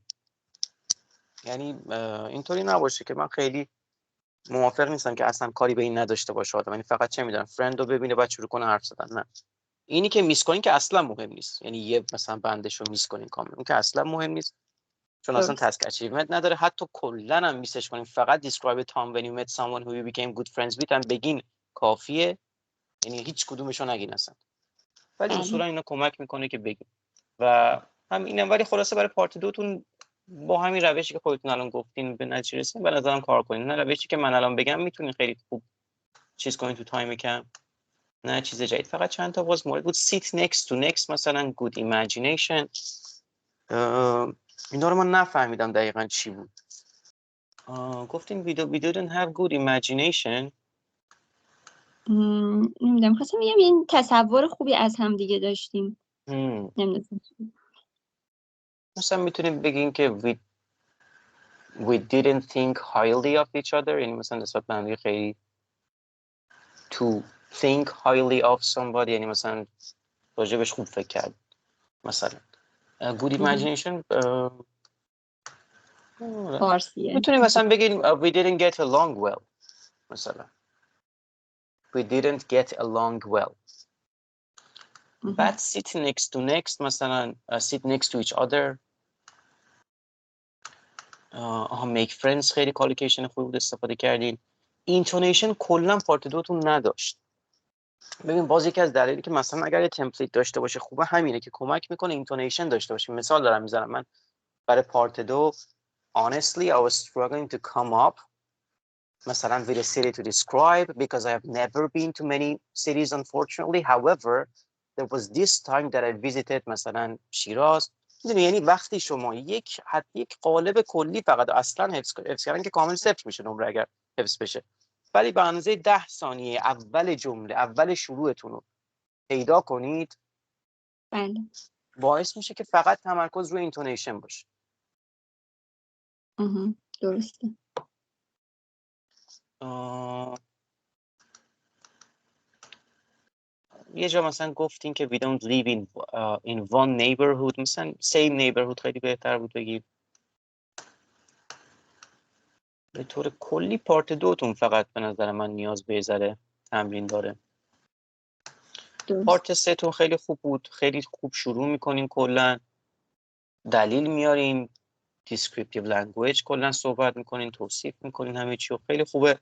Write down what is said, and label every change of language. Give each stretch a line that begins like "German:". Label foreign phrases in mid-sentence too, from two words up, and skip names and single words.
Persian: یعنی اینطوری نباشه که من خیلی موافق نیستم که اصلا کاری به این نداشته باشه آدم، یعنی فقط چه میدونم فرند رو ببینه بعد شروع کنه حرف زدن. نه، اینی که میس کنین که اصلا مهم نیست، یعنی یه مثلا بندشو میس کنین کامل، اون که اصلا مهم نیست چون اصلا درست.
English: task achievement
Persian: نداره. حتی کلا هم میسش کنین فقط
English: describe a time when you met someone who you became good friends with
Persian: هم بگین کافیه، یعنی هیچ کدومشو نگین اصلا، ولی بله. اصولا اینا کمک میکنه که بگین. و هم اینم، ولی خلاصه برای پارت دوتون با همین روشی که خودتون الان گفتین به نتیجه رسیدین به نظرم کار کنین. نه روشی که من الان بگم میتونین خیلی خوب چیز کنین تو تایم کم، نه چیز جدید، فقط چند تا باز مورد بود.
English: sit next to next مثلا good imagination،
Persian: اینا رو من نفهمیدم دقیقاً چی بود. گفتین
English: we didn't have good imagination.
Persian: نمیدونم، خواستم بگم این تصور خوبی از هم دیگه داشتیم. نمیدونم. مثلا میتونیم بگین که
English: we didn't think highly of each other،
Persian: یعنی مثلا نسبت به هم خیلی
English: to think highly of somebody،
Persian: یعنی مثلا راجبش خوب فکر کرد.
English: مثلا good imagination
Persian: فارسیه. میتونیم مثلا بگین
English: we didn't get along well،
Persian: مثلا
English: we didn't get along well.
Persian: بعد
English: sit next to next
Persian: مثلا
English: sit next to each other، make friends
Persian: خیلی کالیکیشن خوبی بود استفاده کردین. اینتونیشن کلا پارت دوتون نداشت. ببین باز یکی از دلایلی که مثلا اگر یه تمپلیت داشته باشه خوبه همینه که کمک میکنه اینتونیشن داشته باشیم. مثال دارم میزنم، من برای پارت دو
English: honestly I was struggling to come up مثلا with a city to describe because I have never been to many cities unfortunately, however there was this time that I visited مثلا شیراز.
Persian: میدونی یعنی وقتی شما یک قالب کلی فقط اصلا حفظ کردن که کامل صفر میشه نمره اگر حفظ بشه، ولی به اندازه 10 ثانیه اول جمله اول شروعتون رو پیدا کنید، بله. باعث میشه که فقط تمرکز روی اینتونیشن باشه. درسته. یه جا مثلا گفتین که
English: we don't live in one neighborhood،
Persian: مثلا
English: same neighborhood
Persian: خیلی بهتر بود بگید. به طور کلی پارت دوتون فقط به نظر من نیاز به ذره تمرین داره. پارت سه تون خیلی خوب بود، خیلی خوب شروع میکنین، کلا دلیل میارین،
English: descriptive language
Persian: کلا صحبت میکنین، توصیف میکنین همه چی و خیلی خوبه.